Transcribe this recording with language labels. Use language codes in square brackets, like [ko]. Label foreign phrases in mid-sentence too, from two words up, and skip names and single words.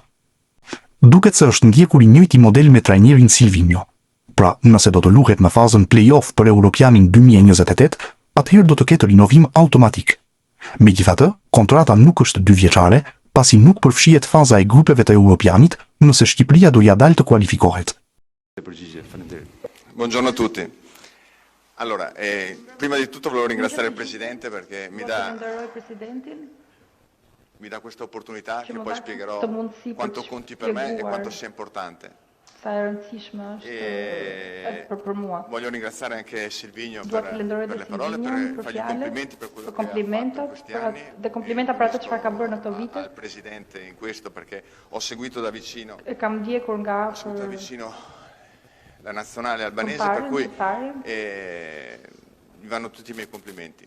[sq] Duket se është ndjekur i njëjti model me trajnerin Silvinho. Pra, nëse do të luhet në fazën play-off për Europianin 2028, atëherë do të ketë rinovim automatik. Megjithatë, kontrata nuk është 2 vjeçare, pasi nuk përfshihet faza e grupeve të Europianit nëse Shqipëria do ja dalë të kualifikohet. [it] Buongiorno a tutti. Allora, prima di tutto volevo ringraziare il Presidente perché mi dà questa opportunità che poi spiegherò quanto conti per me e quanto sia importante. Voglio ringraziare anche Silvinho per le parole, per fargli complimenti per quello che ha fatto in questi anni, al Presidente in questo perché ho seguito da vicino la nazionale albanese, per cui gli vanno tutti i miei complimenti.